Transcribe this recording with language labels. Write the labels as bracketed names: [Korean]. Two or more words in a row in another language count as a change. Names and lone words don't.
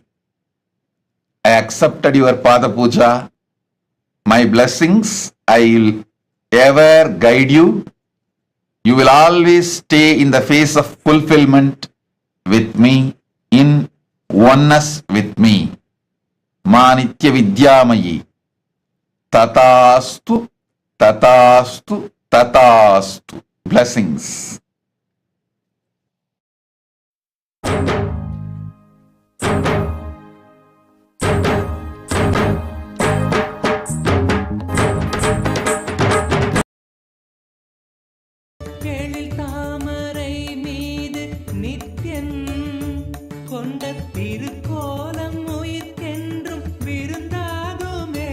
[English] I accepted your [Sanskrit] Pada Puja. [English] My blessings, I will ever guide you. You will always stay in the phase of fulfillment with me, in oneness with me. Ma Nitya Vidyamayi. [Sanskrit] तथास्तु, तथास्तु, तथास्तु. [English] Blessings. [Tamil] எழில் தாமரை மீது நித்யன் கொண்ட திருக்கோலம் உயிர்க்கென்றும் விருந்தாகுமே.